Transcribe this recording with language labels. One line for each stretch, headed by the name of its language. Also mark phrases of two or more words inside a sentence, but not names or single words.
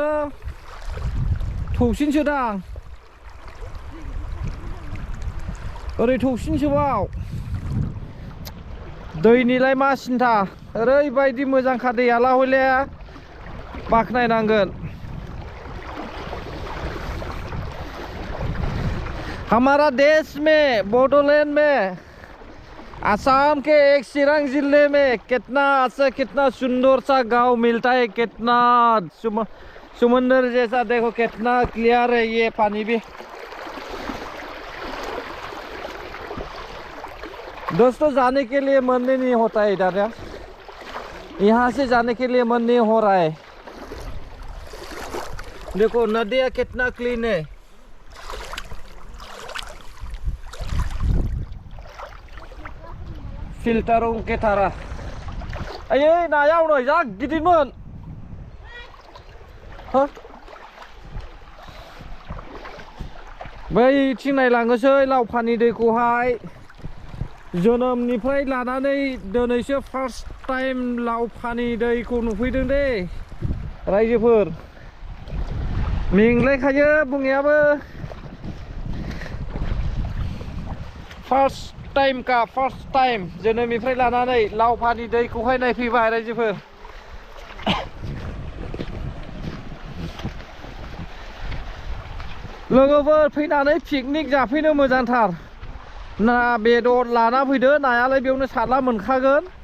Bodo: थौसिनसो दां। ओरै थौसिनसोबाव। दैनिलाय मा सिन्था ओरैबायदि मोजांखा दैयाला हले बाखनायनांगोन
Hindi: हमारा देश में बोडोलैंड में आसाम के एक चिरांग जिले में कितना अच्छा कितना सुंदर सा गांव मिलता है कितना समुंदर जैसा देखो कितना क्लियर है ये पानी भी दोस्तों जाने के लिए मन नहीं होता है इधर यार यहाँ से जाने के लिए मन नहीं हो रहा है देखो नदियाँ कितना क्लीन है फिल्टरों के तरह
Bodo: अये नायाव नै जा गिदिरमोन हो बैथिं नायलाङोसै लावफानि दैखौहाय जोनोमनिफ्राय लानानै दिनैसो
English: first time
Bodo: लावफानि दैखौ नुफैदों दे रायजोफोर मेंलायखायो बुंनायाबो
English: first time
Bodo: का
English: first time
Bodo: जोनोमनिफ्राय लानानै लावफानि दैखौहाय नायफैबाय रायजोफोर लोगोफोर फैनानै पिकनिक जाफैनो मोजांथार ना बेदर लाना फैदो नायालाय बेयावनो सारला मोनखागोन